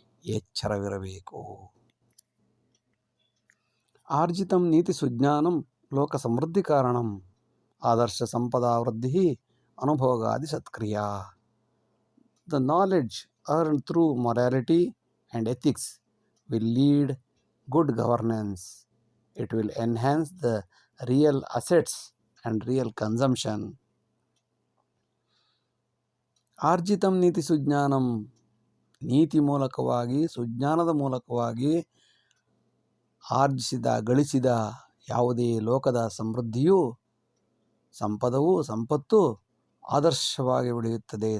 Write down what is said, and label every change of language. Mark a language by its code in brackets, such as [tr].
[kn] ಎಚ್ಚರವಿರಬೇಕು. [sa] ಆರ್ಜಿತಂ ನೀತಿ ಸುಜ್ಞಾನಂ ಲೋಕ ಸಮೃದ್ಧಿ ಕಾರಣಂ ಆದರ್ಶ ಸಂಪದಾ ವೃದ್ಧಿ ಅನುಭೋಗಾದಿ ಸತ್ಕ್ರಿಯಾ. [en] The knowledge earned through morality and ethics will lead good governance. It will enhance the real assets and real consumption. [sa] ಆರ್ಜಿತಂ ನೀತಿ ಸುಜ್ಞಾನಂ, [kn] ನೀತಿ ಮೂಲಕವಾಗಿ, ಸುಜ್ಞಾನದ ಮೂಲಕವಾಗಿ ಗಳಿಸಿದ ಯಾವುದೇ ಲೋಕದ ಸಮೃದ್ಧಿಯೂ, ಸಂಪತ್ತು ಆದರ್ಶವಾಗಿ ಬೆಳೆಯುತ್ತದೆ.